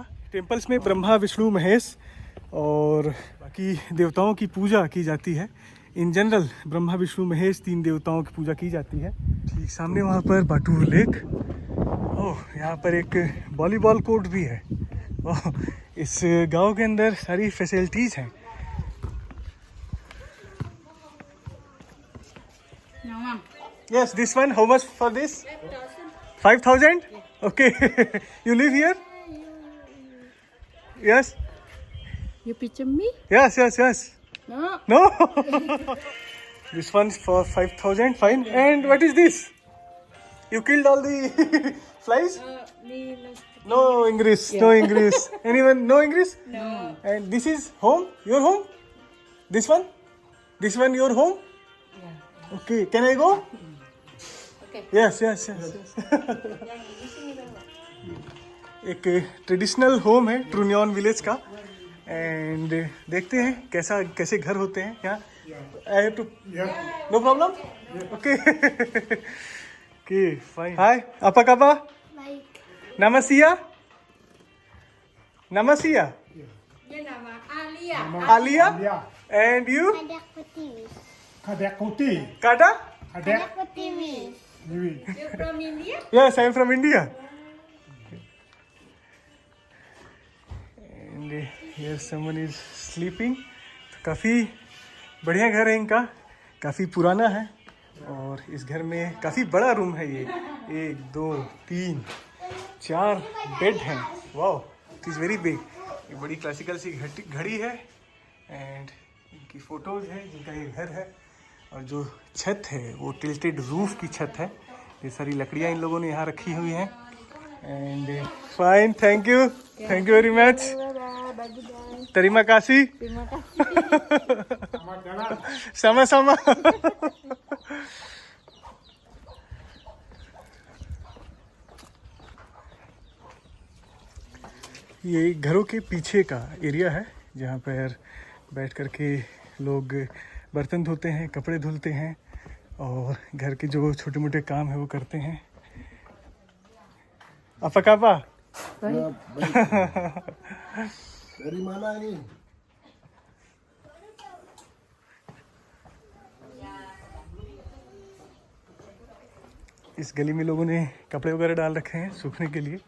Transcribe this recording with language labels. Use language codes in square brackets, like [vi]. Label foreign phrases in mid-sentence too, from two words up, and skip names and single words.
[hi] टेंपल्स में ब्रह्मा विष्णु महेश और बाकी देवताओं की पूजा की जाती है। [en] in general [hi] ब्रह्मा विष्णु महेश 3 देवताओं की पूजा की जाती है। ठीक सामने वहाँ पर बाटूर लेक ओह, यहाँ पर एक [en] volleyball court [hi] भी है। ओह, इस गांव के अंदर सारी फैसिलिटीज हैं। [en] Yes, this one. How much for this? 5,000. Okay. You live here? Yes. You picture me? Yes. No. No. This one's for 5,000. Fine. And what is this? You killed all the flies? No English. No English. Anyone? No English? No. And this is home? Your home? This one? This one your home? Yeah. Okay. Can I go? Okay. Yes. [hi] एक [en] traditional home [hi] है ट्रूनियन विलेज का। एंड देखते हैं कैसे घर होते हैं यहाँ। [en] I have to no problem. Okay okay fine. [id] हाय apa kabar? Baik. Nama Sia? Nama Sia? Dia nama Alia. Alia? [en] Yeah. And you? [id] Ada putih. Kadek Kuti. Kada? Kadek Putih. Dewi. [en] You from India? Yes, I am from India. And here someone is sleeping. [hi] तो काफ़ी बढ़िया घर है इनका, काफ़ी पुराना है। और इस घर में काफ़ी बड़ा रूम है ये। 1 2 3 4 बेड हैं। [en] Wow, it is very big. [hi] ये बड़ी क्लासिकल सी घड़ी है। एंड इनकी फ़ोटोज़ है जिनका ये घर है। और जो छत है वो [en] tilted roof [hi] की छत है। ये सारी लकड़ियाँ इन लोगों ने यहाँ रखी हुई हैं। [en] And fine, thank you very much. [id] Terima kasih. Sama-sama. [hi] ये घरों के पीछे का एरिया है जहाँ पर बैठ कर के लोग बर्तन धोते हैं, कपड़े धुलते हैं और घर के जो छोटे मोटे काम है वो करते हैं। [id] Apa kabar? Dari mana ini? [hi] इस गली में लोगों ने कपड़े वगैरह डाल रखे हैं सूखने के लिए।